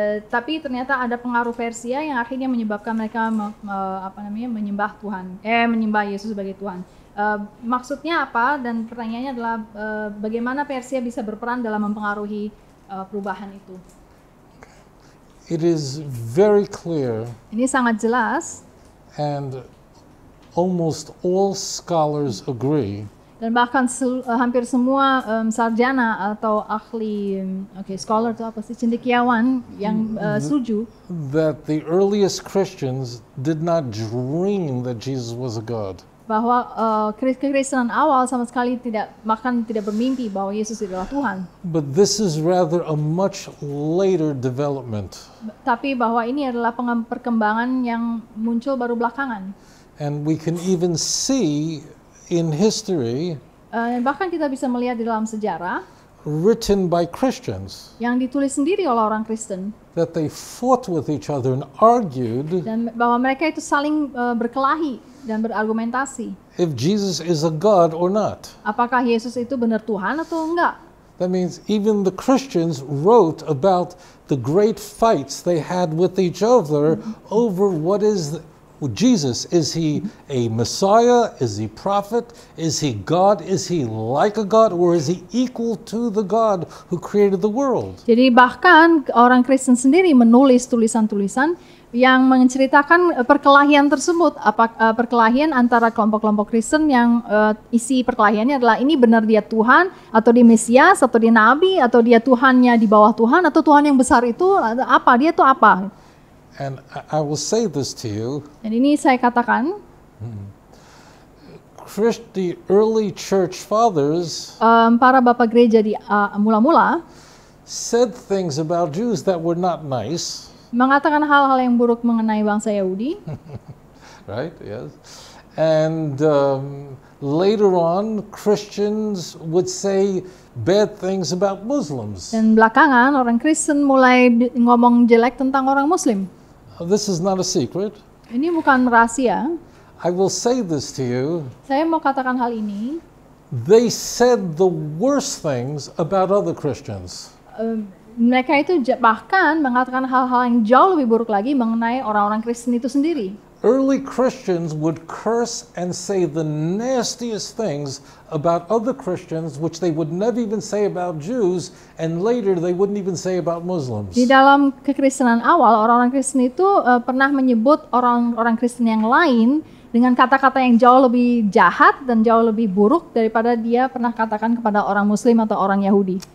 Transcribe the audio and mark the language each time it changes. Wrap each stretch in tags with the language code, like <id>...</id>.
<id>Tapi ternyata ada pengaruh Persia yang akhirnya menyebabkan mereka menyembah Tuhan, menyembah Yesus sebagai Tuhan. Maksudnya apa? Dan pertanyaannya adalah bagaimana Persia bisa berperan dalam mempengaruhi perubahan itu?</id> <en>It is very clear.</en> <id>Ini sangat jelas.</id> <en>And almost all scholars agree.</en> <id>Dan bahkan hampir semua sarjana atau ahli, scholar itu apa sih, cendekiawan yang setuju</id> <en>that the earliest Christians did not dream that Jesus was a God.</en> <id>Bahwa kekristenan awal sama sekali tidak bermimpi bahwa Yesus adalah Tuhan.</id> <en>But this is rather a much later development.</en> <id>Tapi bahwa ini adalah perkembangan yang muncul baru belakangan.</id> <en>And we can even see in history,</en> <id>bahkan kita bisa melihat di dalam sejarah,</id> <en>written by Christians,</en> <id>yang ditulis sendiri oleh orang Kristen,</id> <en>that they fought with each other and argued,</en> <id>dan bahwa mereka itu saling berkelahi dan berargumentasi.</id> <en>If Jesus is a God or not.</en> <id>Apakah Yesus itu benar Tuhan atau enggak?</id> <en>That means even the Christians wrote about the great fights they had with each other over what is Jesus. Is he a Messiah? Is he prophet? Is he God? Is he like a God? Or is he equal to the God who created the world?</en> <id>Jadi bahkan orang Kristen sendiri menulis tulisan-tulisan yang menceritakan perkelahian tersebut, perkelahian antara kelompok-kelompok Kristen yang isi perkelahiannya adalah ini benar dia Tuhan atau dia Mesias atau dia Nabi atau dia Tuhannya di bawah Tuhan atau Tuhan yang besar itu apa, dia itu apa.</id> <en>And I will say this to you.</en> <id>Dan ini saya katakan,</id> <en>the early church fathers</en> <id>para bapak gereja di mula-mula</id> <en>said things about Jews that were not nice.</en> <id>Mengatakan hal-hal yang buruk mengenai bangsa Yahudi.</id> <en>Right, yes. And later on, Christians would say bad things about Muslims.</en> <id>Dan belakangan orang Kristen mulai ngomong jelek tentang orang Muslim.</id> <en>This is not a secret.</en> <id>Ini bukan rahasia.</id> <en>I will say this to you.</en> <id>Saya mau katakan hal ini.</id> <en>They said the worst things about other Christians.</en> <id>Mereka itu bahkan mengatakan hal-hal yang jauh lebih buruk lagi mengenai orang-orang Kristen itu sendiri.</id> <en>Early Christians would curse and say the nastiest things about other Christians, which they would never even say about Jews, and later they wouldn't even say about Muslims.</en> <id>Di dalam kekristenan awal, orang-orang Kristen itu pernah menyebut orang-orang Kristen yang lain dengan kata-kata yang jauh lebih jahat dan jauh lebih buruk daripada dia pernah katakan kepada orang Muslim atau orang Yahudi.</id>